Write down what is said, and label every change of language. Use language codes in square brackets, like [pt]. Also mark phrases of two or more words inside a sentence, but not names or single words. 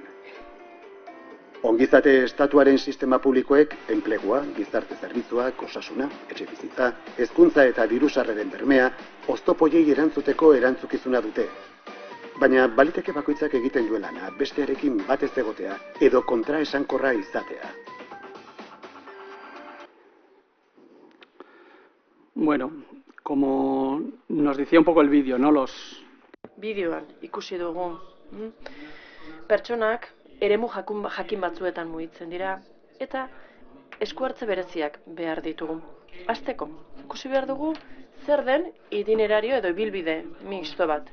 [eu] Ongizate estatuaren sistema publikoek enplegua, gizarte zerbitzuak, osasuna, etxe bizitza, hezkuntza eta diru-sarreren bermea oztopoiei erantzuteko erantzukizuna dute. Baina baliteke bakoitzak egiten duen lana bestearekin bat ez egotea edo kontraesankorra izatea. [es] Bueno, como nos decía un poco el vídeo, ¿no? [eu] Bideoan ikusi dugu. Pertsonak eremu jakin batzuetan mugitzen dira, eta eskuhartze bereziak behar ditugu. Hasteko, ikusi behar dugu zer den itinerario edo ibilbide mixto bat.